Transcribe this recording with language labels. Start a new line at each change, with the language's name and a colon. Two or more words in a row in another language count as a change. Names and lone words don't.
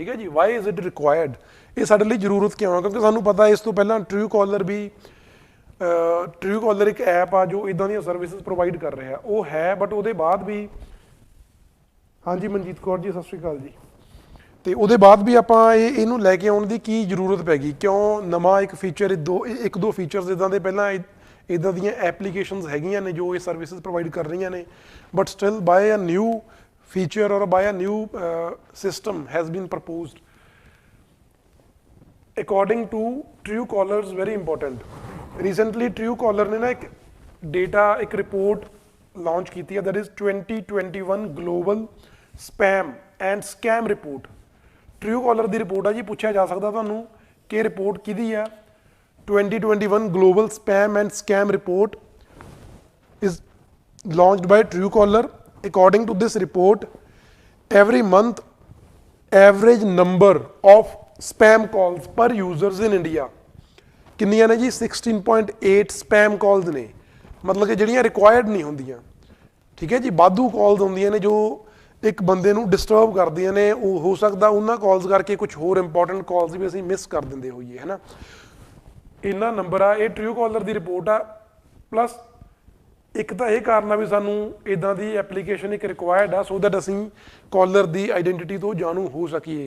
Punjabi: ਠੀਕ ਹੈ ਜੀ,
English: why is it required,
Punjabi: ਇਹ ਸਾਡੇ ਲਈ ਜ਼ਰੂਰਤ ਕਿਉਂ ਹੈ? ਕਿਉਂਕਿ ਸਾਨੂੰ ਪਤਾ ਇਸ ਤੋਂ ਪਹਿਲਾਂ ਟਰੂ ਕਾਲਰ ਵੀ, ਟਰੂ ਕਾਲਰ ਇੱਕ ਐਪ ਆ ਜੋ ਇਦਾਂ ਦੀਆਂ
English: services provide
Punjabi: ਕਰ ਰਿਹਾ, ਉਹ ਹੈ, ਬਟ ਉਹਦੇ ਬਾਅਦ ਵੀ, ਹਾਂਜੀ ਮਨਜੀਤ ਕੌਰ ਜੀ ਸਤਿ ਸ਼੍ਰੀ ਅਕਾਲ ਜੀ, ਤੇ ਉਹਦੇ ਬਾਅਦ ਵੀ ਆਪਾਂ ਇਹਨੂੰ ਲੈ ਕੇ ਆਉਣ ਦੀ ਕੀ ਜ਼ਰੂਰਤ ਪੈ ਗਈ? ਕਿਉਂ ਨਵਾਂ ਇੱਕ ਫੀਚਰ, ਇੱਕ ਦੋ ਫੀਚਰਸ ਇਦਾਂ ਦੇ ਪਹਿਲਾਂ ਇਦਾਂ ਦੀਆਂ ਐਪਲੀਕੇਸ਼ਨਸ ਹੈਗੀਆਂ ਨੇ ਜੋ ਇਹ
English: services provide
Punjabi: ਕਰ ਰਹੀਆਂ ਨੇ,
English: but still by a new feature or by a new system has been proposed according to Truecallers, very important.
Hindi: Recently Truecaller ने ना एक data, एक
English: report launch
Hindi: की थी,
English: that is 2021 global spam and scam report.
Punjabi: Truecaller ਦੀ ਰਿਪੋਰਟ ਆ ਜੀ, ਪੁੱਛਿਆ ਜਾ ਸਕਦਾ ਤੁਹਾਨੂੰ ਕਿ ਰਿਪੋਰਟ ਕਿਹਦੀ ਆ?
English: 2021 global spam and scam report is launched by Truecaller. According to this report, every month average number of spam calls per users in India
Punjabi: ਕਿੰਨੀਆਂ ਨੇ ਜੀ? 16.8
English: spam calls
Punjabi: ਨੇ, ਮਤਲਬ ਕਿ ਜਿਹੜੀਆਂ ਰਿਕੁਆਇਰਡ ਨਹੀਂ ਹੁੰਦੀਆਂ। ਠੀਕ ਹੈ ਜੀ, ਵਾਧੂ ਕਾਲਸ ਹੁੰਦੀਆਂ ਨੇ ਜੋ ਇੱਕ ਬੰਦੇ ਨੂੰ ਡਿਸਟਰਬ ਕਰਦੀਆਂ ਨੇ, ਉਹ ਹੋ ਸਕਦਾ ਉਹਨਾਂ ਕਾਲਸ ਕਰਕੇ ਕੁਝ ਹੋਰ
English: important calls
Punjabi: ਵੀ ਅਸੀਂ ਮਿਸ ਕਰ ਦਿੰਦੇ ਹੋਈਏ, ਹੈ ਨਾ। ਇੰਨਾ ਨੰਬਰ ਆ, ਇਹ Truecaller ਦੀ ਰਿਪੋਰਟ ਆ। ਪਲੱਸ ਇੱਕ ਤਾਂ ਇਹ ਕਾਰਨ ਆ ਵੀ ਸਾਨੂੰ ਇੱਦਾਂ ਦੀ ਐਪਲੀਕੇਸ਼ਨ ਇੱਕ ਰਿਕੁਆਇਰਡ ਆ,
English: so that
Punjabi: ਅਸੀਂ ਕਾਲਰ ਦੀ ਆਈਡੈਂਟੀਟੀ ਤੋਂ ਜਾਣੂ ਹੋ ਸਕੀਏ।